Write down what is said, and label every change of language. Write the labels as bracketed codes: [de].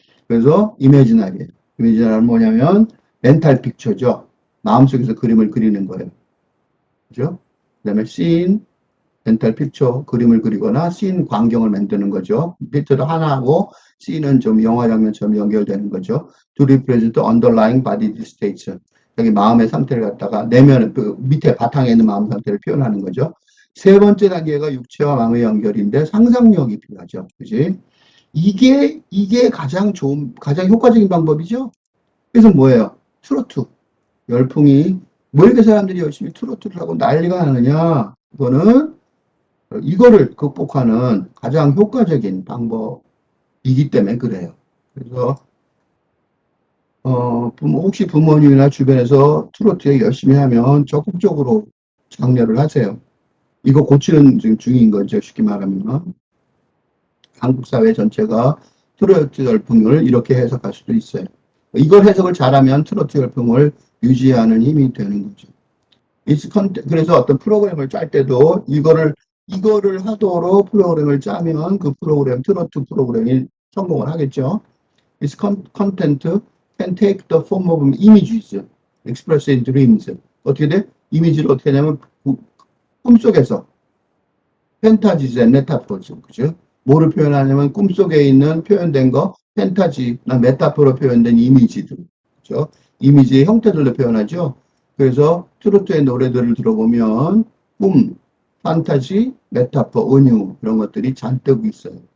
[ko] 그래서 이미지너리는 뭐냐면 멘탈 픽처죠. 마음속에서 그림을 그리는 거예요. 그죠? 그다음에 씬, 멘탈 픽처, 그림을 그리거나 씬 광경을 만드는 거죠. 픽처도 하나하고 씬은 좀 영화 장면처럼 연결되는 거죠. [en] To represent the underlying body states. [ko] 여기 마음의 상태를 갖다가 내면 그 밑에 바탕에 있는 마음 상태를 표현하는 거죠. 세 번째 단계가 육체와 마음의 연결인데 상상력이 필요하죠. 그지? 이게 가장 효과적인 방법이죠. 그래서 뭐예요? 트로트. 열풍이, 뭐 이렇게 사람들이 열심히 트로트를 하고 난리가 나느냐? 이거를 극복하는 가장 효과적인 방법이기 때문에 그래요. 그래서, 혹시 부모님이나 주변에서 트로트에 열심히 하면 적극적으로 장려를 하세요. 이거 고치는 지금 중인 거죠. 쉽게 말하면. 한국 사회 전체가 트로트 열풍을 이렇게 해석할 수도 있어요. 이걸 해석을 잘하면 트로트 열풍을 유지하는 힘이 되는 거죠. 그래서 어떤 프로그램을 짤 때도 이거를 하도록 프로그램을 짜면 그 트로트 프로그램이 성공을 하겠죠. [en] This content can take the form of images expressed in dreams. [ko] 어떻게 돼? 이미지를 어떻게 하냐면 꿈속에서 펜타지즈 앤 메타포즈, 그죠? 뭐를 표현하냐면 꿈속에 있는 표현된 거, 펜타지나 메타포로 표현된 이미지들, 그죠? 이미지의 형태들로 표현하죠. 그래서 트로트의 노래들을 들어보면 판타지, 메타포, 은유 이런 것들이 잔뜩 있어요.